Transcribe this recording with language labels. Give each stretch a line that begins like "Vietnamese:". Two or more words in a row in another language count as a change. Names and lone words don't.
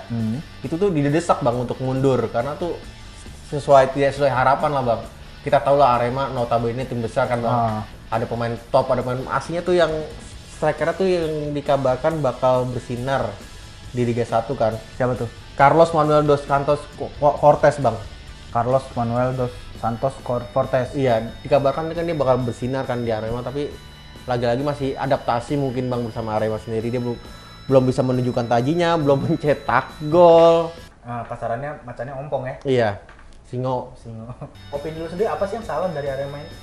Indonesian: Itu tuh didesak bang untuk mundur karena tuh tidak sesuai harapan lah bang. Kita tahu lah Arema notabene tim besar kan bang. Ada pemain top, ada pemain aslinya tuh yang strikernya tuh yang dikabarkan bakal bersinar di Liga 1 kan. Siapa tuh? Carlos Manuel dos Santos Cortes bang. Carlos Manuel dos Santos Cortes. Iya, dikabarkan kan dia bakal bersinar kan di Arema, tapi lagi-lagi masih adaptasi mungkin bang bersama Arema sendiri. Dia belum bisa menunjukkan tajinya, belum mencetak gol. Kasarannya macannya ompong ya? Iya, singo. Opini lu sendiri apa sih yang salah dari Arema ini?